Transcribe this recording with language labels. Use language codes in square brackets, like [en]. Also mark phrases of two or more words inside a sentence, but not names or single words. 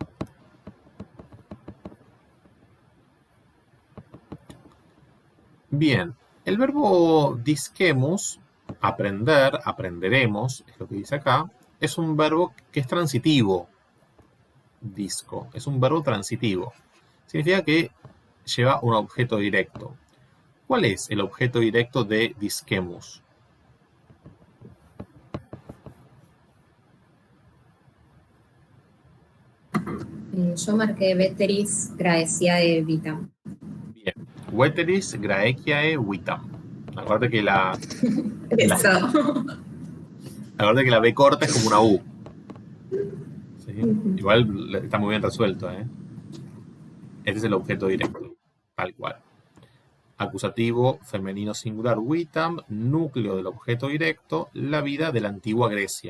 [es] Bien, el verbo disquemus, aprender, aprenderemos, es lo que dice acá, es un verbo que es transitivo. Disco, es un verbo transitivo. Significa que lleva un objeto directo. ¿Cuál es el objeto directo de disquemus? Yo marqué [la] veteris graeciae vitam. Bien, veteris graeciae vitam. [es] Acuérdate que Eso. acuérdate que la B corta es como una U. ¿Sí? Igual está muy bien resuelto, ¿eh? Este es el objeto directo, tal cual. Acusativo femenino singular vitam, núcleo del objeto directo, la vida de la antigua Grecia.